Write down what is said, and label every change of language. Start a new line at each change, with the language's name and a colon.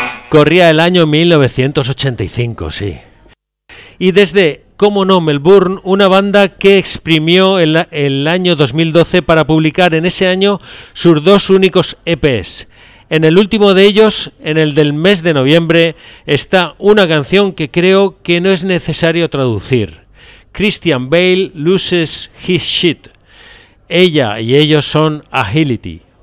Spanish: Corría el año 1985, sí. Y desde, cómo no, Melbourne, una banda que exprimió el año 2012 para publicar en ese año sus dos únicos EPs. En el último de ellos, en el del mes de noviembre, está una canción que creo que no es necesario traducir.
English: Christian Bale loses his shit.
Spanish: Ella y ellos son Agility.